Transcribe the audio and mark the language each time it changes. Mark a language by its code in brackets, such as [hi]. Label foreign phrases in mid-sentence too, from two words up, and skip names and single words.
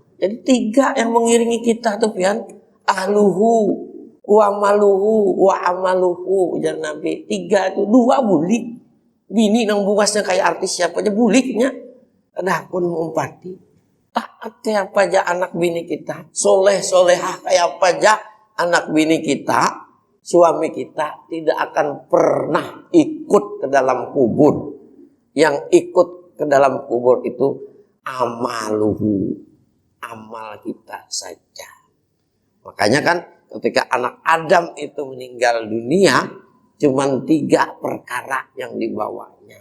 [id] Jadi 3 yang mengiringi kita tuh pian. [ar] أهله وماله وعمله, [id] ujar Nabi. [bjn] 3 itu, 2 bulik. Bini nang bungasnya kayak artis siapa aja buliknya. [id] Adapun mengumpati. Taat kayak apa aja anak bini kita. Soleh solehah kayak apa aja anak bini kita. Suami kita tidak akan pernah ikut ke dalam kubur. Yang ikut ke dalam kubur itu amaluhu. Amal kita saja. Makanya kan ketika anak Adam itu meninggal dunia, cuman 3 perkara yang dibawanya.